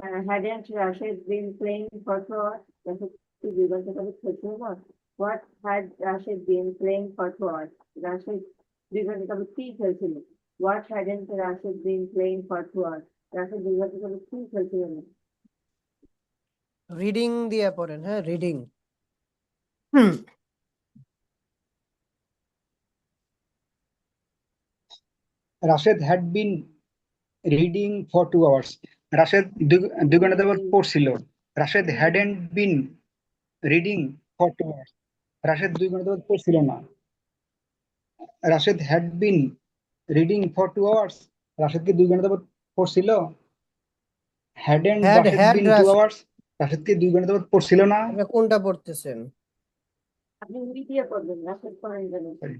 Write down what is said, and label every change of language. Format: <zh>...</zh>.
<en>Hadn't Rashid been playing for 2 hours?</en> <bn>Rashid কি 2 ঘন্টা যাবত খেলছিল না।</bn> <en>What had Rashid been playing for 2 hours?</en> <bn>Rashid 2 ঘন্টা যাবত কি খেলছিল?</bn> <en>What hadn't Rashid been playing for 2 hours?</en> <bn>Rashid 2 ঘন্টা যাবত কি খেলছিল না। রিডিং দিয়ে পড়েন, হ্যাঁ reading.</bn> <en>Rashid had been reading for 2 hours.</en> <bn>Rashid 2 ঘন্টা যাবত পড়ছিল।</bn> <en>Rashid hadn't been reading for 2 hours.</en> <bn>Rashid 2 ঘন্টা যাবত পড়ছিল না।</bn> <en>Rashid had been reading for 2 hours.</en> <bn>Rashid কি 2 ঘন্টা যাবত পড়ছিল?</bn> <en>Hadn't had Rashid হ্যাড been 2 hours?</en> <bn>Rashid কি 2 ঘন্টা যাবত পড়ছিল না? আপনি কোনটা পড়তেছেন? আপনি উই দিয়ে পড়বেন, রাশেদ পড়েন জানেন।</bn>